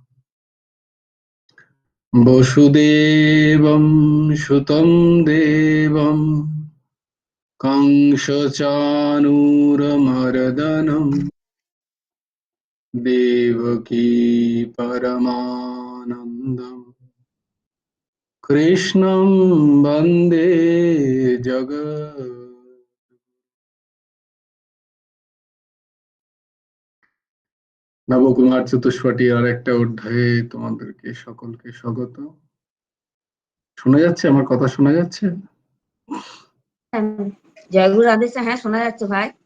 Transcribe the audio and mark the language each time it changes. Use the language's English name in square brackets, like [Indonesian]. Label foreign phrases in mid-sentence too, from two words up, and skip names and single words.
[Sanskrit] वसुदेवं सुतं देवं कंसचाणूरमर्दनं देवकी परमानन्दम् कृष्णं वन्दे जगत्। [Bangla] নবকুমার চতুষ্পটি আর একটা অধ্যায়ে তোমাদেরকে সকলকে স্বাগত। শোনা যাচ্ছে? আমার কথা শোনা যাচ্ছে? জয়গুরু আদেশে হ্যাঁ শোনা যাচ্ছে ভাই।